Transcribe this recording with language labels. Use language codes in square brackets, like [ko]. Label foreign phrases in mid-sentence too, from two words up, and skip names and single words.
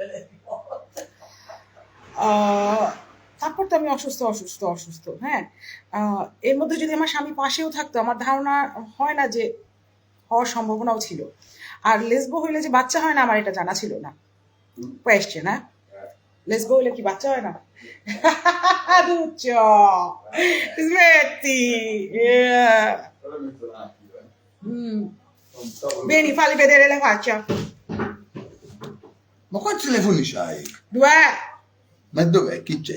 [bn] তারপর তো আমি অসুস্থ অসুস্থ অসুস্থ। হ্যাঁ, এর মধ্যে যদি আমার স্বামী পাশেও থাকতো, আমার ধারণা হয় না যে হওয়ার সম্ভাবনাও ছিল। আর লেসবো হইলে যে বাচ্চা হয় না, আমার এটা জানা ছিল না। কোয়েশ্চেন, হ্যাঁ, লেসবো হইলে কি বাচ্চা হয় না? [it] Duccio, smetti. Vieni, falli vedere la faccia. Ma quanti telefoni c'hai? 2. Ma dov'è? Chi c'è?